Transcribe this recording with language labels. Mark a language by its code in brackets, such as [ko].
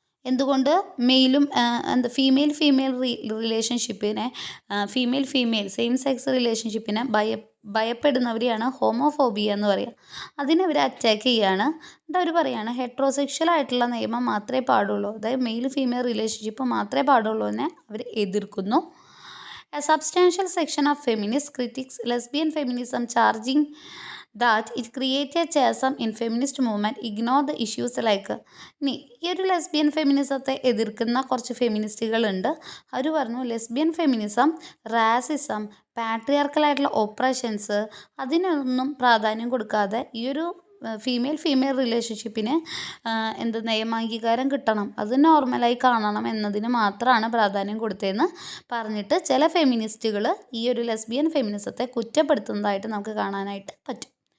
[ml] എന്തുകൊണ്ട് മെയിലും എന്താ female റിലേഷൻഷിപ്പിനെ female same sex റിലേഷൻഷിപ്പിനെ ഭയപ്പെടുന്നവരെയാണ് homophobia എന്ന് പറയുക. അതിനവർ അറ്റാക്ക് ചെയ്യുകയാണ്. എന്നിട്ട് അവർ പറയുകയാണ് ഹെട്രോസെക്ഷൽ ആയിട്ടുള്ള നിയമം മാത്രമേ പാടുള്ളൂ, അതായത് മെയിൽ ഫീമെയിൽ റിലേഷൻഷിപ്പ് മാത്രമേ പാടുള്ളൂ എന്ന് അവർ എതിർക്കുന്നു. [en] A substantial section of feminist critics lesbian feminism, charging that it creates a chasm in feminist movement, ignore the issues like [ml] ഇനി ഈ ഒരു ലെസ്ബിയൻ ഫെമിനിസത്തെ എതിർക്കുന്ന കുറച്ച് ഫെമിനിസ്റ്റുകളുണ്ട്. അവർ പറഞ്ഞു ലെസ്ബിയൻ ഫെമിനിസം റാസിസം, പാട്രിയാർക്കലായിട്ടുള്ള ഓപ്പറേഷൻസ് അതിനൊന്നും പ്രാധാന്യം കൊടുക്കാതെ ഈ ഒരു ഫീമെയിൽ റിലേഷൻഷിപ്പിന് നിയമാംഗീകാരം കിട്ടണം, അത് നോർമലായി കാണണം എന്നതിന് മാത്രമാണ് പ്രാധാന്യം കൊടുത്തതെന്ന് പറഞ്ഞിട്ട് ചില ഫെമിനിസ്റ്റുകൾ ഈ ഒരു ലെസ്ബിയൻ ഫെമിനിസത്തെ കുറ്റപ്പെടുത്തുന്നതായിട്ട് നമുക്ക് കാണാനായിട്ട് പറ്റും.